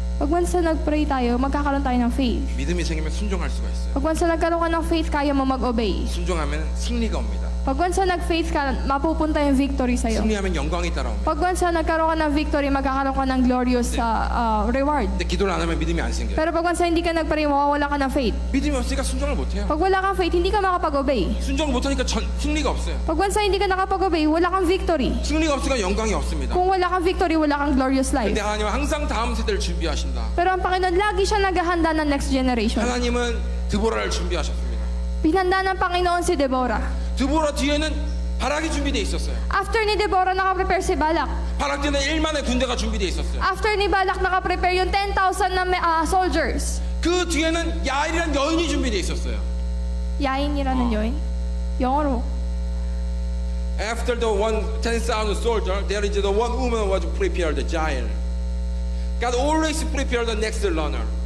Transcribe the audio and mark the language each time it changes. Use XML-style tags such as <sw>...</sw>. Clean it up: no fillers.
<tl>Pag once na nag-pray tayo, magkakaroon tayo ng faith.</tl> <ko>믿음이 생기면 순종할 수가 있어요.</ko> <tl>Pag once na nagkaroon ka ng faith, kaya mo mag-obey.</tl> <ko>순종하면 승리가 옵니다.</ko> <tl>Pag once na nag-faith ka, mapupunta yung victory sa'yo.</tl> <ko>승리하면 영광이 따라옵니다.</ko> <tl>Pag once na nagkaroon ka ng victory, magkakaroon ka ng glorious reward.</tl> <ko>근데 기도를 안 하면 믿음이 안 생겨요.</ko> <tl>Pero pag once na hindi ka nag-pray, mawawala ka ng faith.</tl> <ko>믿음이 없으니까 순종을 못 해요.</ko> <tl>Pag wala kang faith, hindi ka makapag-obey.</tl> <ko>순종을 못 하니까 승리가 없어요.</ko> <tl>Pag once na hindi ka nakapag-obey, wala kang victory.</tl> <ko>승리가 없으니까 영광이 없습니다.</ko> <tl>Kung wala kang victory, wala kang glorious life.</tl> <ko>근데 하나님은 항상 다음 세대를 준비하신다.</ko> <tl>Pero ang Panginoon, lagi siya naghahanda ng next generation.</tl> <ko>하나님은 드보라를 준비하셨습니다.</ko> <tl>Pinanda ng Panginoon si Deborah.</tl> <ko>드보라 뒤에는 바락이 준비되어 있었어요.</ko> <tl>After ni Deborah, nakaprepare si Balak.</tl> <ko>바락 뒤에는 1만의 군대가 준비되어 있었어요.</ko> <tl>After ni Balak, nakaprepare yung 10,000 na soldiers.</tl> <ko>그 뒤에는 야일이라는 여인이 준비되어 있었어요. Yain이라는 여인. 영어로.</ko> <en>After the 10,000 soldier, there is the one woman was prepared, the Jael. God always prepare the next runner.</en>